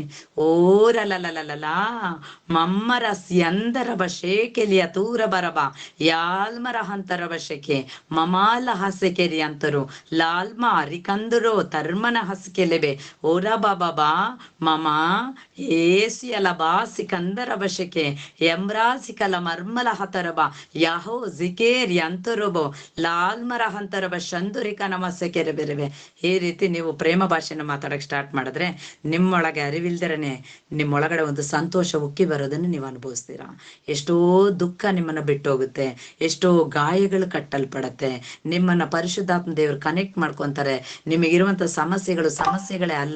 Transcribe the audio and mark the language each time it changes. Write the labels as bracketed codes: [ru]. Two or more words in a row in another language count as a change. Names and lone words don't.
[kn] ಓರಲಲಲಲ ಮಮ್ಮರ ಸ್ಯಂದರಬ ಶೇಕೆಲಿಯ ತೂರ ಬರಬ ಯಾಲ್ಮರ ಹಂತರಬ ಶೆಕೆ ಮಮಾಲ ಹಸೆಕೆರಿ ಅಂತರು ಲಾಲ್ಮ ಅರಿಕಂದರೋ ತರ್ಮನ ಹಸ್ಕೆಲೆಬೆ ಓರ ಬಾಬಾ ಮಮ ಏಸಿಯಲ ಬಾಸಿ ಕಂದರ ಬಶಕೆ ಎಂಬ್ರಾಸಿಕಲ ಮರ್ಮಲ ಹತರಬ ಯಾಹೋ ಜಿಕೇರಿ ಅಂತರಬೋ ಲಾಲ್ಮರ ಹಂತರಬ ಶಂದುರಿಕ ನಮಸ್ಸೆಕೆರೆ ಬೆರೆವೆ. ಈ ರೀತಿ ನೀವು ಪ್ರೇಮ ಭಾಷೆನ ಮಾತಾಡಕ್ ಸ್ಟಾರ್ಟ್ ಮಾಡಿದ್ರೆ ನಿಮ್ಮೊಳಗೆ ಅರಿವಿಲ್ದರನೆ ನಿಮ್ಮೊಳಗಡೆ ಒಂದು ಸಂತೋಷ ಉಕ್ಕಿ ಬರೋದನ್ನು ನೀವು ಅನುಭವಿಸ್ತೀರಾ. ಎಷ್ಟೋ ದುಃಖ ನಿಮ್ಮನ್ನ ಬಿಟ್ಟೋಗುತ್ತೆ, ಎಷ್ಟೋ ಗಾಯಗಳು ಕಟ್ಟಲ್ಪಡತ್ತೆ. ನಿಮ್ಮನ್ನ ಪರಿಶುದ್ಧಾತ್ಮ ದೇವರು ಕನೆಕ್ಟ್ ಮಾಡ್ಕೊಂತಾರೆ. ನಿಮಗಿರುವಂತ ಸಮಸ್ಯೆಗಳೇ ಅಲ್ಲ.